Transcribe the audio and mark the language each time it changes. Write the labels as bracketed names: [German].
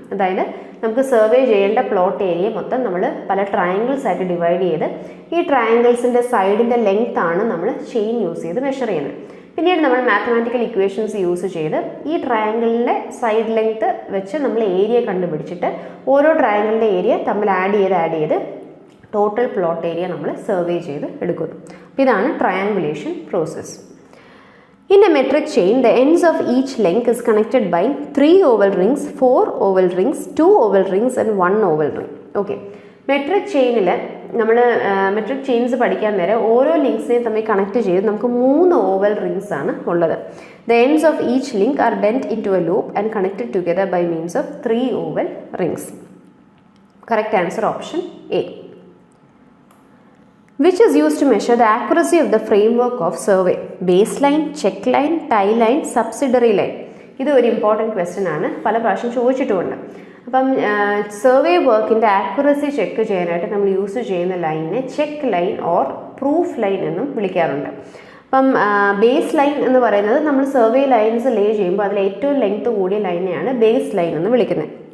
[Malayalam] അതായത് നമുക്ക് സർവേ ചെയ്യേണ്ട പ്ലോട്ട് ഏരിയ മൊത്തം നമ്മൾ പല ട്രയാങ്കിൾസ് ആയിട്ട് ഡിവൈഡ് ചെയ്ത് ഈ ട്രയാങ്കിൾസിൻ്റെ സൈഡിൻ്റെ ലെങ്ത് ആണ് നമ്മൾ ചെയിൻ യൂസ് ചെയ്ത് മെഷർ ചെയ്യുന്നത്. പിന്നീട് നമ്മൾ മാത്തമാറ്റിക്കൽ ഇക്വേഷൻസ് യൂസ് ചെയ്ത് ഈ ട്രയാങ്കിളിൻ്റെ സൈഡ് ലെങ്ത് വെച്ച് നമ്മൾ ഏരിയ കണ്ടുപിടിച്ചിട്ട് ഓരോ ട്രയാങ്കിളിൻ്റെ ഏരിയ തമ്മിൽ ആഡ് ചെയ്ത് ടോട്ടൽ പ്ലോട്ട് ഏരിയ നമ്മൾ സർവേ ചെയ്ത് എടുക്കുന്നു. അപ്പോൾ ഇതാണ് triangulation process. [English] In a metric chain, the ends of each length is connected by 3 oval rings, 4 oval rings, 2 oval rings and 1 oval ring. Okay. [Malayalam] Metric ചെയിനിൽ നമ്മൾ metric chains പഠിക്കാൻ നേരം ഓരോ ലിങ്ക്സിനെയും തമ്മിൽ കണക്ട് ചെയ്ത് നമുക്ക് 3 ഓവൽ റിങ്സ് ആണ് ഉള്ളത്. [English] The ends of each link are bent into a loop and connected together by means of 3 oval rings. Correct answer option A. Which is used to measure the accuracy of the framework of survey? Baseline, check line, tie line, subsidiary line. [Malayalam] ഇത് ഒരു important question ആണ്, പല പ്രാവശ്യം ചോദിച്ചിട്ടുമുണ്ട്. അപ്പം survey വർക്കിൻ്റെ accuracy check ചെയ്യാനായിട്ട് നമ്മൾ use ചെയ്യുന്ന ലൈനിനെ check line or proof line എന്നും വിളിക്കാറുണ്ട്. അപ്പം ബേസ് ലൈൻ എന്ന് പറയുന്നത് നമ്മൾ സർവേ ലൈൻസ് ലേ ചെയ്യുമ്പോൾ അതിൽ ഏറ്റവും ലെങ്ത് കൂടിയ ലൈനെയാണ് ബേസ് ലൈൻ എന്ന് വിളിക്കുന്നത്.